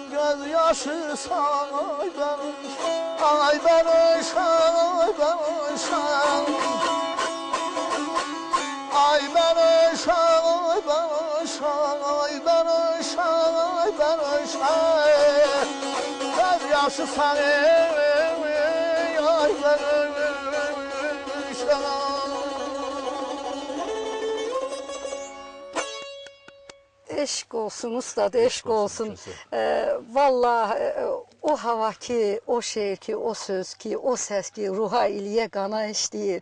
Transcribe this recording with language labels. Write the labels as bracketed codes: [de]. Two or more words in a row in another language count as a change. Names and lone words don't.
[tr] Gözyaşı sana ay barış, ay barış, ay barış. Ay barış, ay barış, ay barış, ay barış. Gözyaşı sana ay barış. [az] Eşq olsun ustad, eşq olsun. Vallahi o hava ki, o şeir ki, o söz ki, o səs ki, ruha, iliyə, qana işləyir.